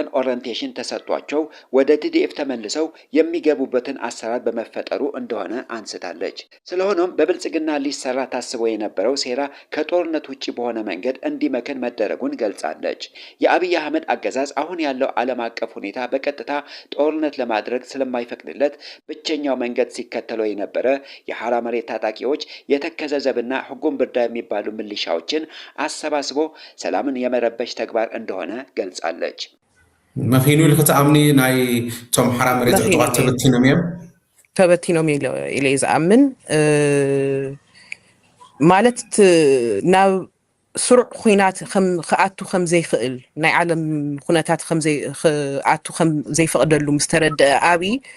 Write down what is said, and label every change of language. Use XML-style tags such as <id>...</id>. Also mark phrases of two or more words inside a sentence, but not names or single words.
<am>ኦሪንቴሽን ተሰጥቷቸው ወደ ቲዲኤፍ ተመልሰው የሚገቡበትን አሰራር በመፈጠሩ እንደሆነ አንስታለች። ስለሆነም በብልጽግና ሊሰራ ታስቦ የነበረው ሴራ ከጦርነት ውጪ በሆነ መንገድ እንዲመከን መደረጉን ገልጻለች። የአብይ አህመድ አገዛዝ አሁን ያለው ዓለም አቀፍ ሁኔታ በቀጥታ ጦርነት ለማድረግ ስለማይፈቅድለት ብቸኛው መንገድ ሲከተለው የነበረ የሐራ መሬት ታጣቂዎች የተከዘ ዘብና ሕጉም ብርዳ የሚባሉ ሚሊሻዎችን አሰባስቦ ሰላምን የመረበሽ ተግባር እንደሆነ ገልጻለች።</am> <ti>መኺኑ ልክተአምኒ ናይ ቶም ሐራ መሬት ዕጡቃት ተበቲኖም ኢለ ዝኣምን ማለት ናብ ስሩዕ ኩናት ክኣቱ ከም ዘይኽእል ናይ ዓለም ኩነታት ከም ክኣቱ ከም ዘይፈቅደሉ ምስ ተረድአ ኣብይ</ti>